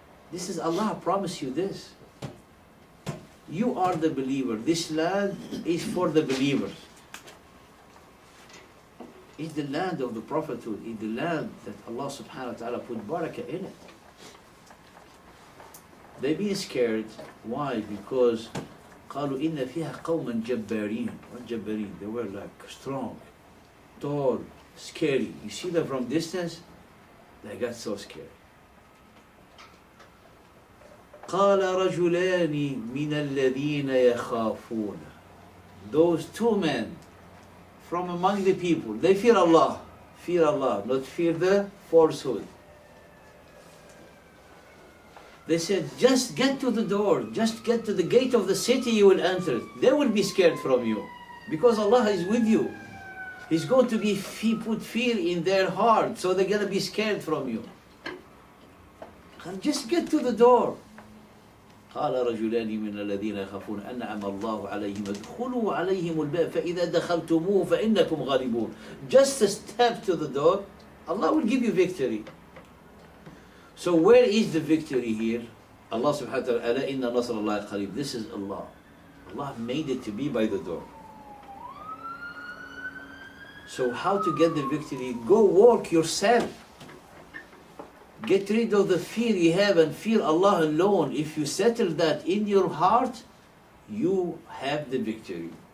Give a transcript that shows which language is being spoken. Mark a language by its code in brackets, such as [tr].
[en] This is Allah promised you this. You are the believer. This land is for the believers. It's the land of the prophethood. It's the land that Allah subhanahu wa ta'ala put barakah in it. They been scared. Why? [ar] Because قالوا إن فيها قوما جبارين. [en] What جبارين? They were like strong, tall, scary. You see them from distance? They got so scared. [ar] قال رجلان من الذين يخافون. [en] Those two men from among the people, they fear Allah. Fear Allah, not fear the falsehood. They said, just get to the door, just get to the gate of the city, you will enter it. They will be scared from you because Allah is with you. He's going to be put fear in their heart, so they're going to be scared from you. And just get to the door. [ar] قال رجلان من الذين يخافون أنعم الله عليهم ادخلوا عليهم الباب فإذا دخلتموه فإنكم غالبون. [en] Just a step to the door, Allah will give you victory. So where is the victory here? [ar] Allah subhanahu wa ta'ala, ألا إن نصر الله قريب. [en] This is Allah. Allah made it to be by the door. So how to get the victory? Go work yourself. Get rid of the fear you have and fear Allah alone. If you settle that in your heart, you have the victory.